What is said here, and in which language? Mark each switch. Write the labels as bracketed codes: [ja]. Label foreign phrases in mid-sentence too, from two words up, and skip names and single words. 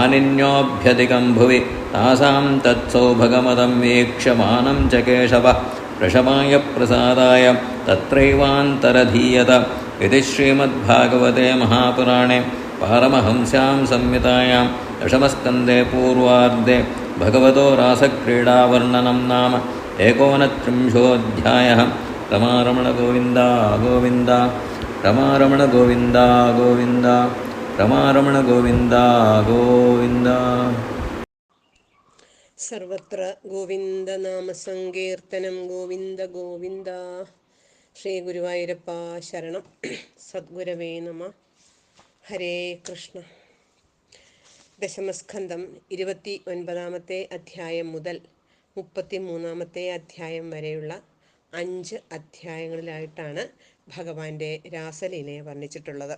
[sa] मानिन्योऽभ्यधिकं भुवि तासां तत्सौभगमदं वीक्ष्यमानं च केशवः वृषभाय प्रसादाय तत्रैवान्तरधीयत इति श्रीमद्भागवते महापुराणे पारमहंस्यां संहितायां दशमस्कन्धे पूर्वार्धे भगवतो रासक्रीडावर्णनं नाम 39. रमारमण गोविन्द गोविन्द रमारमण गोविन्द गोविन्द रमारमण गोविन्द गोविन्द. സർവത്ര ഗോവിന്ദനാമസങ്കീർത്തനം. [ml] ഗോവിന്ദ ഗോവിന്ദ. ശ്രീ ഗുരുവായൂരപ്പ ശരണം. [sa] സദ്ഗുരവേ നമ. ഹരേ കൃഷ്ണ. [ml] ദശമസ്കന്ധം 29-ാമത്തെ അധ്യായം മുതൽ 33-ാമത്തെ അധ്യായം വരെയുള്ള 5 അധ്യായങ്ങളിലായിട്ടാണ് ഭഗവാന്റെ രാസലീലയെ വർണ്ണിച്ചിട്ടുള്ളത്.